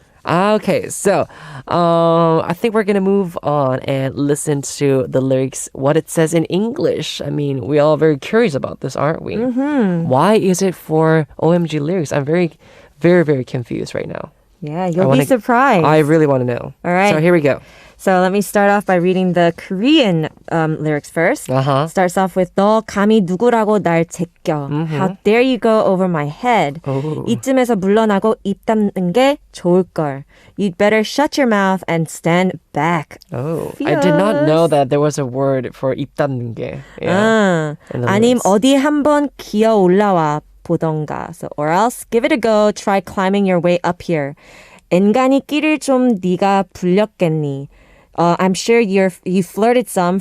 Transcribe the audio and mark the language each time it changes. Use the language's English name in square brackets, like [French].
[English] Okay, so I think we're gonna move on and listen to the lyrics, what it says in English. I mean, we're all very curious about this, aren't we? Why is it for OMG lyrics? I'm very, very, very confused right now. Yeah, you'll be surprised. I really want to know. All right. So here we go. So let me start off by reading the Korean lyrics first. Uh-huh. Starts off with [Korean] 너 감히 누구라고 날 제껴. [English] How dare you go over my head. Oh. [Korean] 이쯤에서 물러나고 입 닫는 게 좋을걸. [English] You'd better shut your mouth and stand back. Oh, I did not know that there was a word for [Korean] 입 닫는 게. 아, [English] in the [Korean] 아님 [English] lyrics. [Korean] 어디 한번 기어 올라와 보던가. [English] So, or else give it a go. Try climbing your way up here. [Korean] 엔간히 끼를 좀 네가 불렸겠니. [English] I'm sure you flirted some.